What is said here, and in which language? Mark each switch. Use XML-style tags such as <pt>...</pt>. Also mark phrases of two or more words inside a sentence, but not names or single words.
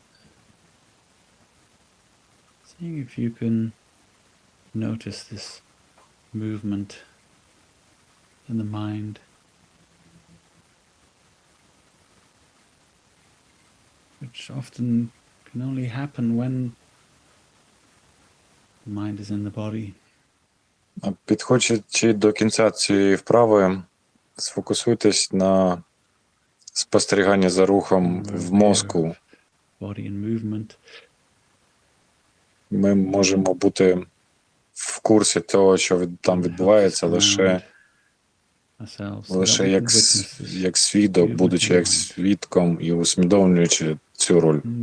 <en>seeing if you can notice this movement in the mind, which often can only happen when the mind is in the body.</en> <uk>Підходячи до кінця цієї вправи, сфокусуйтесь на спостеріганні за рухом в мозку,</uk> <en>body and movement.</en> <uk>Ми можемо бути в курсі того, що там відбувається, лише як свідок, будучи як свідком і усвідомлюючи цю роль.</uk>